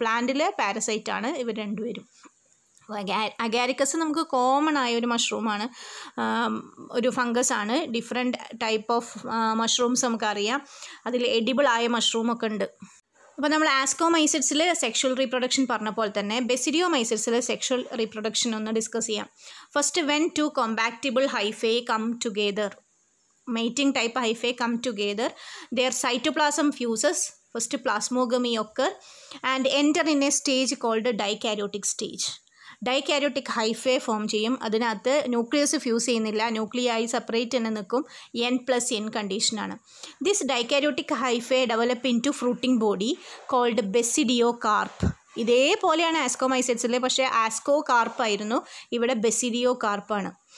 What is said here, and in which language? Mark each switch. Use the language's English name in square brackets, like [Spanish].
[Malayalam] പ്ലാന്റിൽ പാരസൈറ്റ് ആണ് ഇവർ രണ്ടുപേരും. അഗാരിക്കസ് നമുക്ക് കോമൺ ആയ ഒരു മഷ്റൂമാണ്, ഒരു ഫംഗസ് ആണ്. ഡിഫറെൻറ്റ് ടൈപ്പ് ഓഫ് മഷ്റൂംസ് നമുക്കറിയാം. അതിൽ എഡിബിൾ ആയ മഷ്റൂമൊക്കെ ഉണ്ട്. അപ്പോൾ നമ്മൾ ആസ്കോമൈസിഡ്സിൽ സെക്ഷൽ റീപ്രൊഡക്ഷൻ പറഞ്ഞ പോലെ തന്നെ ബെസിഡിയോമൈസിഡ്സിൽ സെക്ഷൽ റീപ്രൊഡക്ഷൻ ഒന്ന് ഡിസ്കസ് ചെയ്യാം. [English] First, when 2 compatible hyphae come together, mating type hyphae come together, their cytoplasm fuses, first plasmogamy occur and enter in a stage called dikaryotic stage. [Malayalam] Dikaryotic hyphae form ചെയ്യും. അതിനകത്ത് nucleus fuse ചെയ്യുന്നില്ല, ന്യൂക്ലിയായി separate തന്നെ നിൽക്കും. [English] N+N കണ്ടീഷനാണ്. This dikaryotic hyphae develop into fruiting body called basidiocarp. [Malayalam] ഇതേപോലെയാണ് ആസ്കോമൈസിഡ്സിലെ, പക്ഷേ ആസ്കോ കാർപ്പായിരുന്നു, ഇവിടെ ബെസിഡിയോകാർപ്പാണ്.